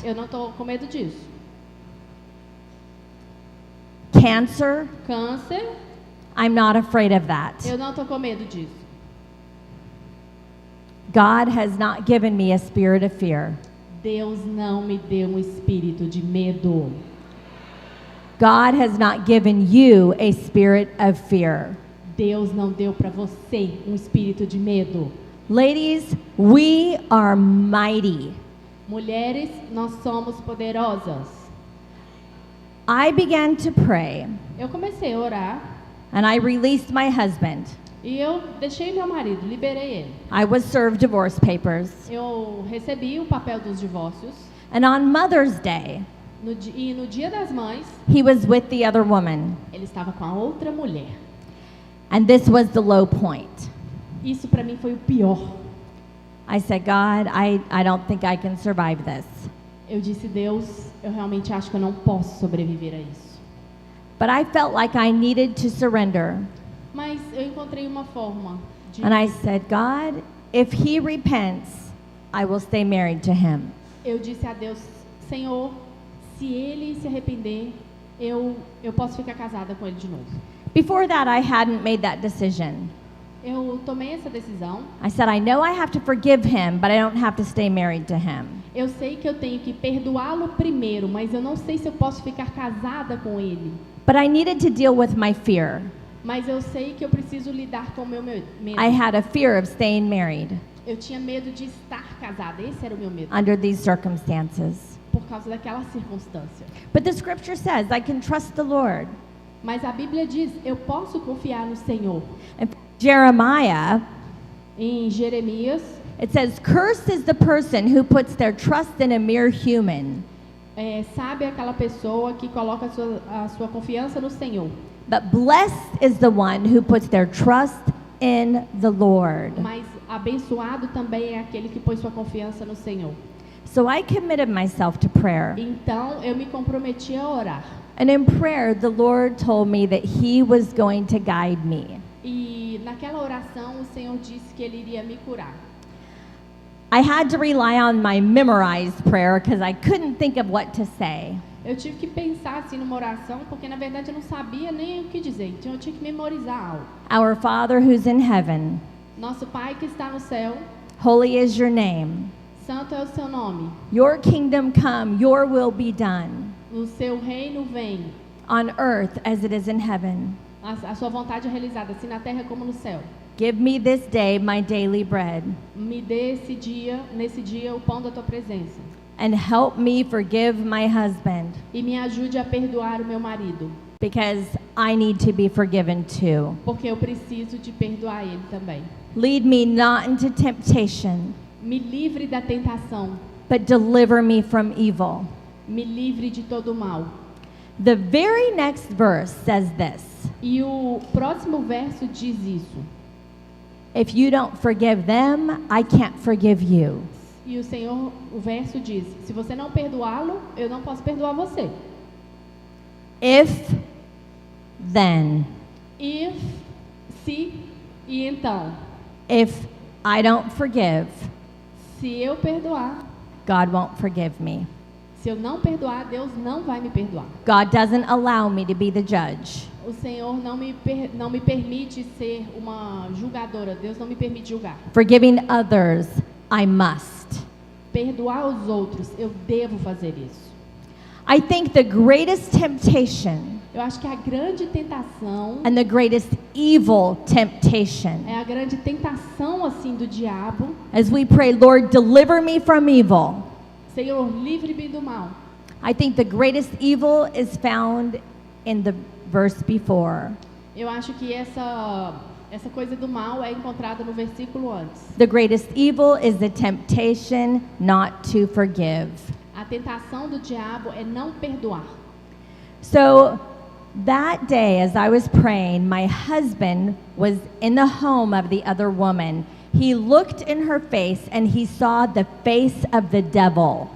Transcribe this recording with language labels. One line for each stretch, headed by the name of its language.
Portuguese: eu não estou com medo disso.
English: Cancer,
Portuguese: Câncer,
English: I'm not afraid of that.
Portuguese: eu não estou com medo disso.
English: God has not given me a spirit of fear.
Portuguese: Deus não me deu um espírito de medo.
English: God has not given you a spirit of fear.
Portuguese: Deus não deu para você um espírito de medo.
English: Ladies, we are mighty.
Portuguese: Mulheres, nós somos poderosas.
English: I began to pray
Portuguese: Eu comecei a orar
English: and I released my husband.
Portuguese: e eu deixei meu marido, liberei ele.
English: I was served divorce papers.
Portuguese: Eu recebi o papel dos divórcios
English: And on Mother's Day,
Portuguese: e no dia das mães,
English: he was with the other woman.
Portuguese: ele estava com a outra mulher.
English: And this was the low point.
Portuguese: Isso para mim foi o pior.
English: I said, God, I don't think I can survive this.
Portuguese: Eu disse, Deus, eu realmente acho que eu não posso sobreviver a isso.
English: But I felt like I needed to surrender.
Portuguese: Mas eu encontrei uma forma de...
English: And I said, God, if he repents, I will stay married to him.
Portuguese: Eu disse a Deus, Senhor, se ele se arrepender, eu posso ficar casada com ele de novo.
English: Before that, I hadn't made that decision.
Portuguese: Eu tomei essa decisão.
English: I said, I know I have to forgive him, but I don't have to stay married to him.
Portuguese: Eu sei que eu tenho que perdoá-lo primeiro, mas eu não sei se eu posso ficar casada com ele.
English: But I needed to deal with my fear.
Portuguese: Mas eu sei que eu preciso lidar com o meu medo.
English: I had a fear of staying married
Portuguese: Eu tinha medo de estar casada, esse era o meu medo,
English: under these circumstances.
Portuguese: por causa daquela circunstância.
English: But the scripture says I can trust the Lord.
Portuguese: Mas a Bíblia diz, eu posso confiar no Senhor.
English: In Jeremiah,
Portuguese: Em Jeremias,
English: It says, "Cursed is the person who puts their trust in a mere human,
Portuguese: Sabe aquela pessoa que coloca a sua confiança no Senhor.
English: but blessed is the one who puts their trust in the Lord."
Portuguese: Mas abençoado também é aquele que põe sua confiança no Senhor.
English: So I committed myself to prayer.
Portuguese: Então eu me comprometi a orar.
English: And in prayer, the Lord told me that He was going to guide me.
Portuguese: E naquela oração o Senhor disse que Ele iria me curar.
English: I had to rely on my memorized prayer because I couldn't think of what to say.
Portuguese: Eu tive que pensar assim numa oração, porque na verdade eu não sabia nem o que dizer. Então eu tinha que memorizar algo.
English: Our Father who's in heaven,
Portuguese: Nosso Pai que está no céu,
English: holy is your name.
Portuguese: santo é o seu nome.
English: Your kingdom come, your will be done,
Portuguese: O seu reino vem.
English: on earth as it is in heaven.
Portuguese: A sua vontade é realizada, assim na terra como no céu.
English: Give me this day my daily bread,
Portuguese: Me dê nesse dia, o pão da tua presença.
English: and help me forgive my husband,
Portuguese: E me ajude a perdoar o meu marido,
English: because I need to be forgiven too.
Portuguese: porque eu preciso de perdoar ele também.
English: Lead me not into temptation,
Portuguese: Me livre da tentação,
English: but deliver me from evil.
Portuguese: me livre de todo o mal.
English: The very next verse says this:
Portuguese: E o próximo verso diz isso.
English: if you don't forgive them, I can't forgive you.
Portuguese: E o Senhor, o verso diz: se você não perdoá-lo, eu não posso perdoar você.
English: If, then.
Portuguese: If, se e então.
English: If I don't forgive,
Portuguese: Se eu perdoar,
English: God won't forgive me.
Portuguese: se eu não perdoar, Deus não vai me perdoar.
English: God doesn't allow me to be the judge.
Portuguese: O Senhor não me permite ser uma julgadora. Deus não me permite julgar.
English: Forgiving others, I must.
Portuguese: Perdoar os outros, eu devo fazer isso.
English: I think the greatest temptation
Portuguese: Eu acho que a grande tentação
English: and the greatest evil temptation,
Portuguese: é a grande tentação assim do diabo.
English: as we pray, Lord, deliver me from evil.
Portuguese: Senhor, livre-me do mal.
English: I think the greatest evil is found in the verse before.
Portuguese: Eu acho que essa coisa do mal é encontrada no versículo antes.
English: The greatest evil is the temptation not to forgive.
Portuguese: A tentação do diabo é não perdoar.
English: So that day, as I was praying, my husband was in the home of the other woman. He looked in her face and he saw the face of the devil.